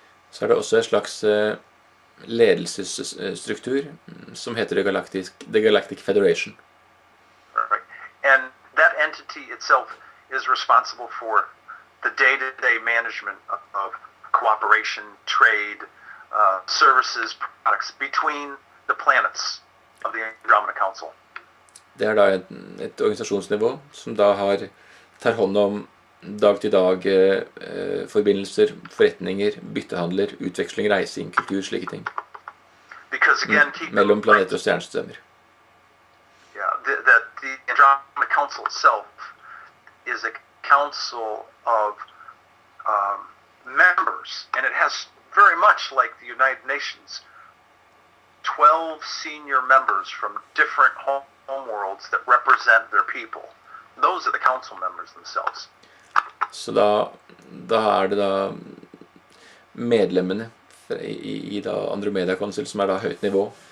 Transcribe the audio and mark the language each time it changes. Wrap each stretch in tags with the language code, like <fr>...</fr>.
<no>Så er det også en slags ledelsesstruktur som heter The Galactic Federation.</no> <en>Right. And that entity itself is responsible for the day-to-day management of cooperation, trade, services, products between the planets of the Andromeda Council.</en> <no>Det er da et organisasjonsnivå som da tar hånd om dag-til-dag forbindelser, forretninger, byttehandler, utveksling, reising, kultur, slike ting.</no> <en>Because again,</en> <no>mellom planeter og stjernesystemer.</no> <en>Yeah, the Andromeda Council itself is a council of members, and it has very much like the United Nations, 12 senior members from different home worlds that represent their people. Those are the council members themselves.</en> <no>Så da er det da medlemmene i da Andromeda Council som er da høyt nivå.</no>